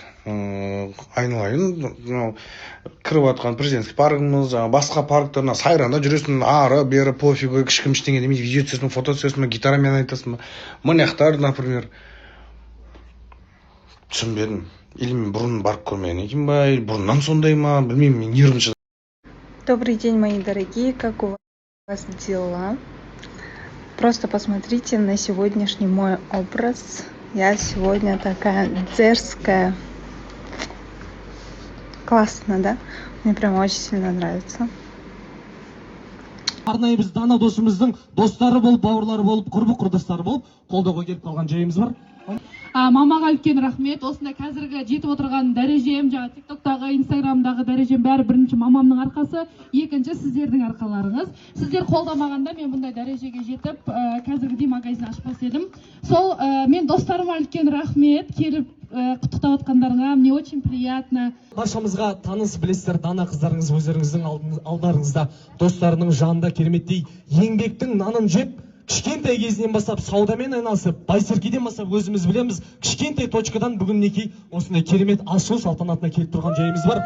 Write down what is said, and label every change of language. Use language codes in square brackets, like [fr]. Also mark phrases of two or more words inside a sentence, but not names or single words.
[kk] Айналайын, кіріп жатқан президентский паркымыз, басқа парктарына сайранда жүресің, ары, бері, пофигу, кішкім ештеңе демейді, видео түсесің, фото түсесің, гитарамен айтасың, мынаяқтар, например. Түсінбедім. Или мен бұрын барып көрмеген екен ба, или бұрыннан сондай ма, білмеймін, мен нервым шығады. [ru] Добрый день, мои дорогие, как у вас дела? Просто посмотрите на сегодняшний мой образ. Я сегодня такая дерзкая. Классно, да? Мне прям очень сильно нравится. [kk] Арнайы біз дана досымыздың достары болып, бауырлары болып, құрбы құрдастары болып, қолдауға келіп қалған жайымыз бар. Мамаға үлкен рахмет. Осында қазіргі жетіп отырған дәрежем, жаңа TikTok'тағы, Instagram'дағы дәрежем бәрі бірінші мамамның арқасы, екінші сіздердің арқаларыңыз. Сіздер қолдамағанда мен бұндай дәрежеге жетіп, қазіргідей магазин ашпас едім. Сол мен достарыма үлкен рахмет, келіп құттықтап отқандарыңа, [ru] мне очень приятно. [kk] Баршамызға таныс білесіздер, дана қыздарыңыз өздеріңіздің алдарыңызда, достарының жанында кереметтей еңбектің нанын жеп, кішкентай кезінен бастап саудамен айналысып, байсеркеден бастап өзіміз білеміз, кішкентай точкадан бүгін мінекей осындай керемет ашылу салтанатына келіп тұрған жайымыз бар.